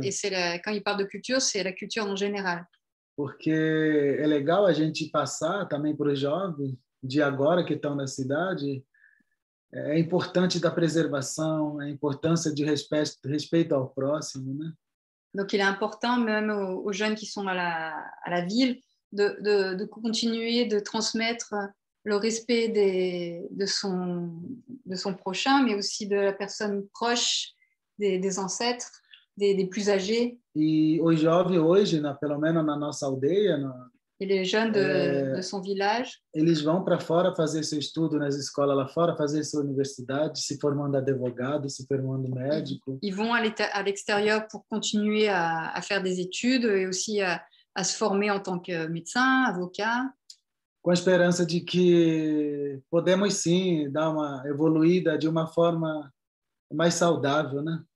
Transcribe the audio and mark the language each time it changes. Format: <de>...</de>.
<fr>Et quand il parle de culture, c'est la culture en général.</fr> <pt>Porque é legal a gente passar também para os jovens de agora que estão na cidade, é importante da preservação, a importância de respeito ao próximo, né?</pt> <fr>Donc il est important même aux jeunes qui sont à la ville de continuer de transmettre le respect de son prochain, mais aussi de la personne proche, des ancêtres, des plus âgés.</fr> <pt>E os jovens hoje, pelo menos na nossa aldeia,</pt> <fr>et les jeunes de son village,</fr> <pt>eles vão para fora fazer seu estudo nas escolas lá fora, fazer sua universidade, se formando advogado, se formando médico.</pt> <fr>Ils vont à l'extérieur pour continuer à faire des études et aussi à se former en tant que médecin, avocat.</fr> <pt>Com a esperança de que podemos sim dar uma evoluída de uma forma mais saudável, né?</pt>